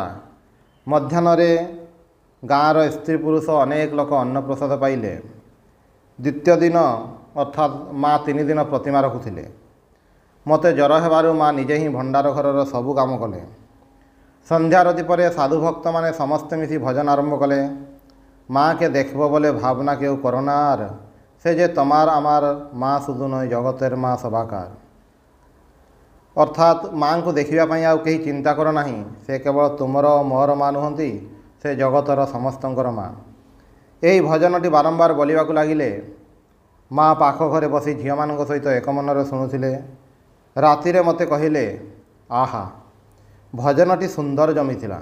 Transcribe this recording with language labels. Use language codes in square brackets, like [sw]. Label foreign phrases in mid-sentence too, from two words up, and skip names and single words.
[or] ମଧ୍ୟାହ୍ନରେ ଗାଁର ସ୍ତ୍ରୀ ପୁରୁଷ ଅନେକ ଲୋକ ଅନ୍ନପ୍ରସାଦ ପାଇଲେ। ଦ୍ୱିତୀୟ ଦିନ ଅର୍ଥାତ୍ ମା 3 ଦିନ ପ୍ରତିମା ରଖୁଥିଲେ। ମୋତେ ଜ୍ୱର ହେବାରୁ ମା ନିଜେ ହିଁ ଭଣ୍ଡାର ଘରର ସବୁ କାମ କଲେ। ସନ୍ଧ୍ୟାରତି ପରେ ସାଧୁଭକ୍ତମାନେ ସମସ୍ତେ ମିଶି ଭଜନ ଆରମ୍ଭ କଲେ। [bn] ମା'কে দেখব বলে ভাবনা কেউ করোনার, সে যে তোমার আমার মা শুধু নয় জগতের মা সবাকার। [or] অর্থাৎ ମା'ଙ୍କୁ ଦେଖିବା ପାଇଁ ଆଉ କେହି ଚିନ୍ତା କର ନାହିଁ। ସେ କେବଳ ତୁମର ମୋର ମା ନୁହନ୍ତି, ସେ ଜଗତର ସମସ୍ତଙ୍କର ମା। ଏହି ଭଜନଟି ବାରମ୍ବାର ବୋଲିବାକୁ ଲାଗିଲେ। ମା ପାଖ ଘରେ ବସି ଝିଅମାନଙ୍କ ସହିତ ଏକ ମନରେ ଶୁଣୁଥିଲେ। ରାତିରେ ମୋତେ କହିଲେ, ଆହା ଭଜନଟି ସୁନ୍ଦର ଜମିଥିଲା।